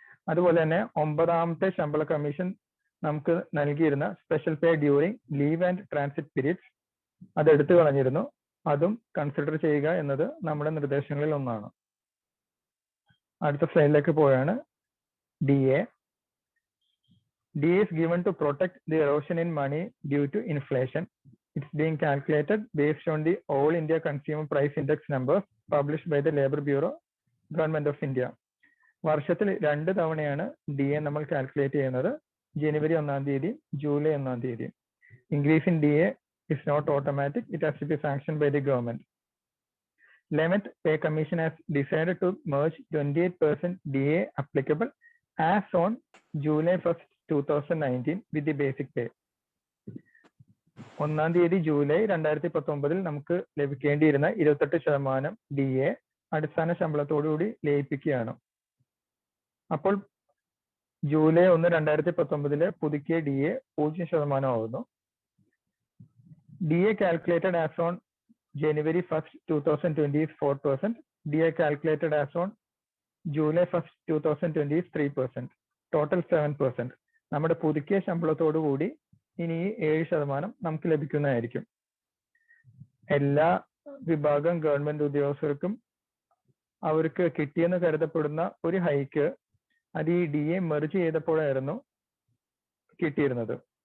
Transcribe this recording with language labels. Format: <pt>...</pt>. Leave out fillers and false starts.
<ml>അതുപോലെ തന്നെ 9ാമത്തെ ശമ്പള കമ്മീഷൻ നമുക്ക് നൽകിയിരുന്ന</ml> <en>special pay during leave and transit periods</en> <ml>അത് എടുത്തു കളഞ്ഞിരുന്നു. അതും കൺസിഡർ ചെയ്യുക എന്നത് നമ്മുടെ നിർദ്ദേശങ്ങളിൽ ഒന്നാണ്. അടുത്ത സ്ലൈഡിലേക്ക് പോയാണ് DA.</ml> <en>DA is given to protect the erosion in money due to inflation. It's being calculated based on the All India Consumer Price Index numbers published by the Labour Bureau, Government of India.</en> <ml>വർഷത്തിൽ 2 തവണയാണ് DA നമ്മൾ calculate ചെയ്യുന്നത്. ജനുവരി 1-ാം തീയതി, July 1-ാം തീയതി.</ml> <en>Increase in DA is not automatic. It has to be sanctioned by the government. 11th Pay Commission has decided to merge 28% DA applicable as on July 1st, 2019 with the basic pay.</en> <ml>1-ാം തീയതി July 2019 നമുക്ക് ലഭിക്കേണ്ടിയിരുന്ന 28% DA അടിസ്ഥാന ശമ്പളത്തോടുകൂടി ലയിപ്പിക്കുകയാണ്. അപ്പോൾ July 1, 2019 പുതുക്കിയ DA 0% ആവുന്നു.</ml> <en>DA calculated as on January 1st, 2020 is 4%. DA calculated as on July 1st, 2020 is 3%. Total 7%.</en> <ml>നമ്മുടെ പുതുക്കിയ ശമ്പളത്തോടു കൂടി ഇനി 7% നമുക്ക് ലഭിക്കുന്നതായിരിക്കും. എല്ലാ വിഭാഗം ഗവൺമെന്റ് ഉദ്യോഗസ്ഥർക്കും അവർക്ക് കിട്ടിയെന്ന് കരുതപ്പെടുന്ന ഒരു ഹൈക്ക് അത് ഈ DA മെർജ് ചെയ്തപ്പോഴായിരുന്നു കിട്ടിയിരുന്നത്.</ml>